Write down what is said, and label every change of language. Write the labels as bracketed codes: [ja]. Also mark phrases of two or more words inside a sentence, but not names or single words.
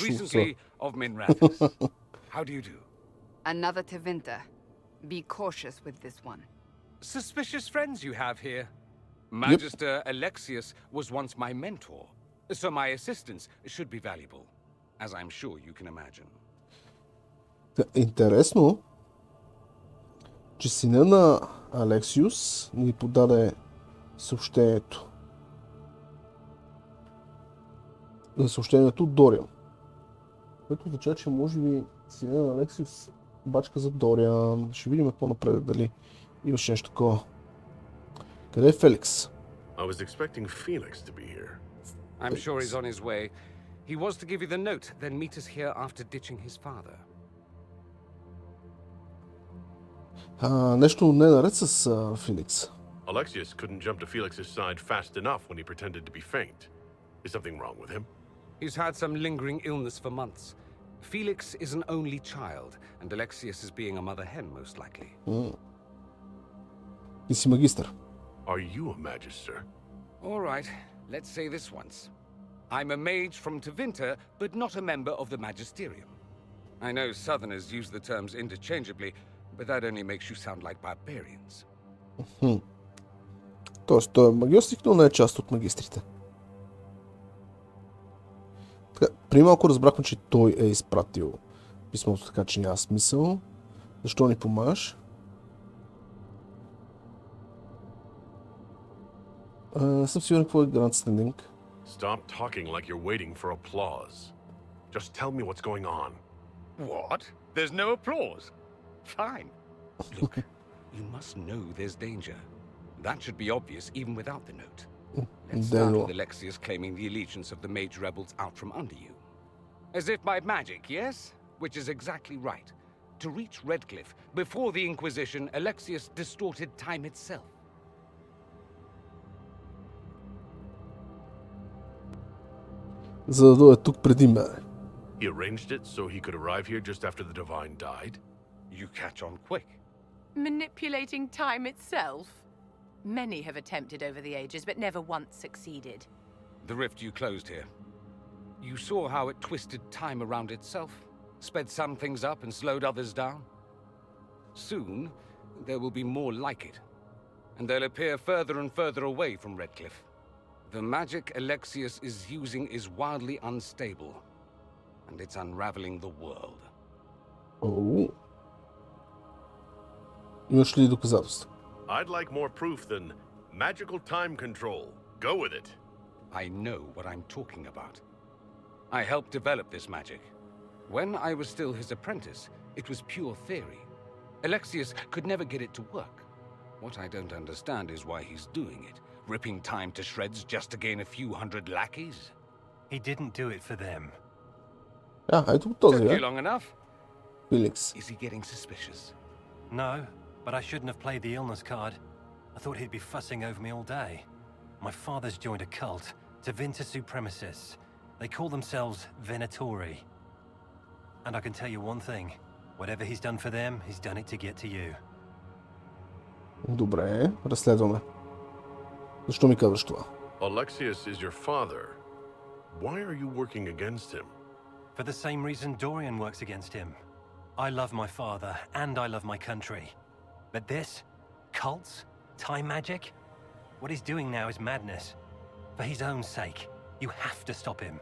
[en] recently of Minrathous. How do you do? Another Tevinter. Be cautious with this one. Suspicious friends you have here. Magister Alexius was once my mentor, so my assistance should be valuable, as I'm sure you can imagine. [bg] Интересно, че сина на Алексиус ни подаде съобщението. Съобщението от Дориан. Което означава, че може би сина на Алексиус бачка за Дориан. Ще видим по-напред дали имаше нещо такова. Къде е Феликс? [en] I was expecting Felix to be here. I'm sure he's on his way. He was to give you the note, then meet us here after ditching his father. [bg] Нещо не е наред с Феликс. [en] Alexius couldn't jump to Felix's side fast enough when he pretended to be faint. Is something wrong with him? He's had some lingering illness for months. Felix is an only child, and Alexius is being a mother hen, most likely. [bg] Ти си магистър. [en] Are you a magister? All right, let's say this once. I'm a mage from Tevinter, but not a member of the Magisterium. I know Southerners use the terms interchangeably, but that only makes you sound like barbarians. [bg] Тоест, той е магиосник, но не е част от магистрите. Така, преди малко разбрахме, че той е изпратил писмото, така че няма смисъл. Защо ни помагаш? Не съм сигурен какво е grandstanding. [en] Stop talking like you're waiting for applause. Just tell me what's going on. What? There's no applause? Fine. Look, you must know there's danger. That should be obvious even without the note. Let's start with Alexius claiming the allegiance of the mage rebels out from under you. As if by magic, yes? Which is exactly right. To reach Redcliffe, before the Inquisition, Alexius distorted time itself. [bg] За да дойде тук преди мене. [en] He arranged it so he could arrive here just after the Divine died? You catch on quick. Manipulating time itself? Many have attempted over the ages, but never once succeeded. The rift you closed here. You saw how it twisted time around itself, sped some things up and slowed others down. Soon, there will be more like it, and they'll appear further and further away from Redcliffe. The magic Alexius is using is wildly unstable, and it's unraveling the world. [bg] Oh. Имаш ли доказателства? [en] I'd like more proof than magical time control. Go with it. I know what I'm talking about. I helped develop this magic. When I was still his apprentice, it was pure theory. Alexius could never get it to work. What I don't understand is why he's doing it, ripping time to shreds just to gain a few hundred lackeys. He didn't do it for them. [bg] Ето този, [en] Took you long enough? Felix. Is he getting suspicious? No, but I shouldn't have played the illness card. I thought he'd be fussing over me all day. My father's joined a cult, Tevinter supremacists. They call themselves Venatori. And I can tell you one thing. Whatever he's done for them, he's done it to get to you. [bg] Добре, разследваме. Защо ми казваш това? [en] Alexius is your father. Why are you working against him? For the same reason Dorian works against him. I love my father, and I love my country. But this? Cults? Time magic? What he's doing now is madness. For his own sake, you have to stop him.